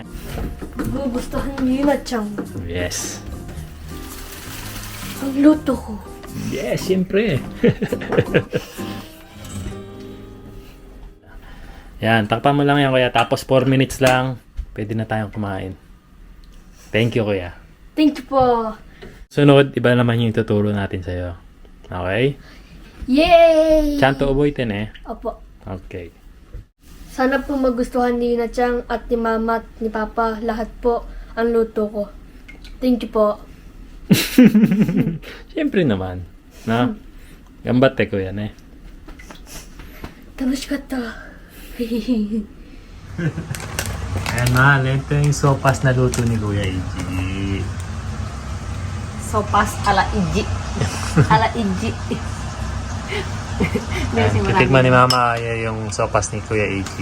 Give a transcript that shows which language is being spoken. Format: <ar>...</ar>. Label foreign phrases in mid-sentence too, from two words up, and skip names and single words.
<tl>Gugustuhan ni Yuna-chan. Yes. Ang luto ko. Yes, siyempre. Yan, takpan mo lang yan, kuya. Tapos 4 minutes lang, pwede na tayong kumain.</tl> <en>Thank you, kuya. Thank you po.</en> <tl>Sunod, iba naman yung ituturo natin sa'yo. Okay? Yay! Chanto ubuitin eh. Opo. Okay. Sana po magustuhan ni Yuna-chan at ni Mama at ni Papa lahat po ang luto ko.</tl> <en>Thank you po.</en> <tl>Siyempre naman. Na? Gambate ko yan eh.</tl> <ja>楽しかった。</ja> <tl>Ayan, mahal. Ito yung sopas na luto ni Kuya Iji. Sopas ala iji. Ala iji. Kasi Titikman ni Mama Aya yung sopas ni Kuya Iji.</tl>